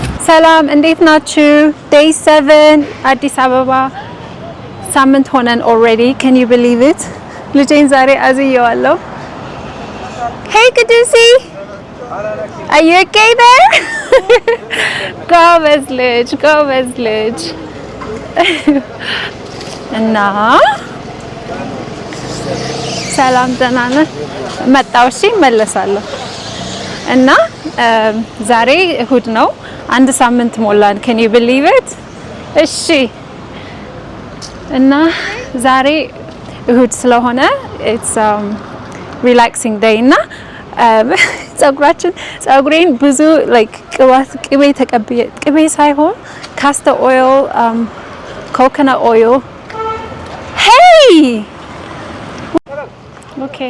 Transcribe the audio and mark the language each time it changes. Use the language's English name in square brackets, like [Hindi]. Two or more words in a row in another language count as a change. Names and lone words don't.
[Amharic] ሰላም እንዴት ናችሁ? Day 7 አዲስ አበባ ሳምንት ሆነን already. [English] Can you believe it? [Amharic] ልጄን ዛሬ አዝየዋለሁ። [English] Hey Kudusi, are you okay there? [Amharic] ጎበዝ ልጅ እና ሰላም ደህና ነህ? መጣሁ። እሺ እመለሳለሁ። እና ዛሬ እሁድ ነው። አንድ ሳምንት ሞላን። [English] Can you believe it? [Amharic] እሺ እና ዛሬ እሁድ ስለሆነ [English] it's relaxing day [Amharic] እና ጸጉሬን ብዙ like ቅቤ ሳይሆን [English] castor oil, coconut oil. Hey! Okay.